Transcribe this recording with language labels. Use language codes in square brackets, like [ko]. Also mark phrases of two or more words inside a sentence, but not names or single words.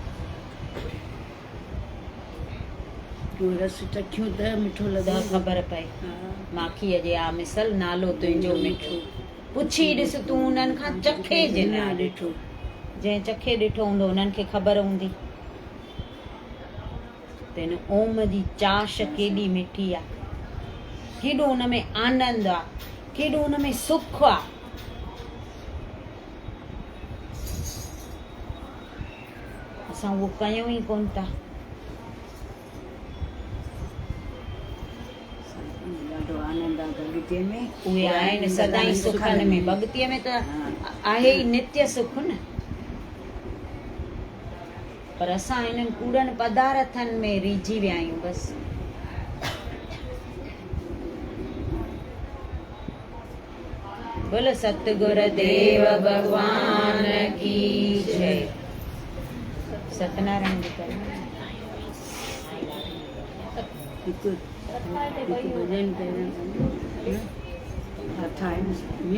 [sd] जो रस चखियूं त मिठो त लॻे। ख़बर पए माखीअ जे आ मिसल नालो तुंहिंजो मिठो। पुछी ॾिस तूं उन्हनि खां चखे जे न न ॾिठो। जंहिं चखे ॾिठो हूंदो उन्हनि खे ख़बर हूंदी। तेन ओम जी चाश केॾी मिठी आहे, केॾो हुन में आनंद आहे, केॾो हुन में सुख आहे। असां उहो कयूं ई कोन था। ॾाढो आनंद आहे भॻतीअ में। उहे आहिनि सदाई सुखनि में। भॻतीअ में त आहे ई नित्य सुख न। पर असां इन्हनि कूड़नि पदार्थनि में रीझी विया आहियूं बसि। [hi] बोल सतगुर देव भगवान की जय। [sd] सत्यनारायण जी करे हिकु भॼन पहिरियों कथा आहे न।